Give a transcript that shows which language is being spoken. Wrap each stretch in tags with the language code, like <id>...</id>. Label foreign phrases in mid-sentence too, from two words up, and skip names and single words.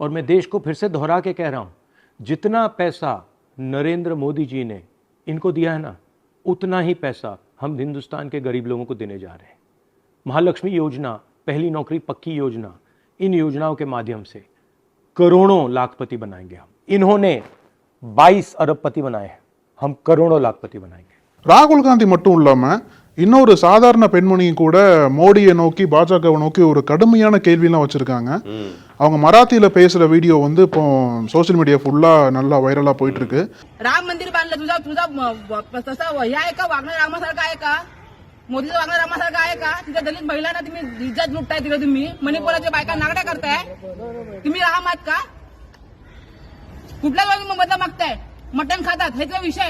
<hi>और मैं देश को फिर से दोहरा के कह रहा हूँ, जितना पैसा नरेंद्र मोदी जी ने इनको दिया है ना, उतना ही पैसा हम हिंदुस्तान के गरीब लोगों को देने जा रहे हैं। महालक्ष्मी योजना, पहली नौकरी पक्की योजना, इन योजनाओं के माध्यम से करोड़ों लाखपति बनाएंगे हम। इन्होंने 22 अरबपति बनाए हैं, हम करोड़ों लाखपति बनाएंगे।</hi> <ta>ராகுல் காந்தி மட்டும் இல்லாம இன்னொரு சாதாரண பெண்மணியும் கூட மோடியை நோக்கி, பாஜகவை நோக்கி ஒரு கடுமையான கேள்வியெல்லாம் வச்சிருக்காங்க. அவங்க மராத்தியில பேசுற வீடியோ இப்போ</ta> <en>social media</en> <ta>ஃபுல்லா நல்லா வைரலா போயிட்டு இருக்கு.</ta> <mr>राम मंदिर बांधलं, तुझा तुझा तसा हे आहे का? वागणं रामासारखं आहे का? मोदीचं वागणं रामासारखं आहे का? तिथे दलित महिलांना तुम्ही इज्जत लुटताय, तिथे तुम्ही मणिपुराच्या बायका नागड्या करताय, तुम्ही राम आहात का? कुठल्या मधला मागताय? मटण खातात, हे तुझा विषय.</mr>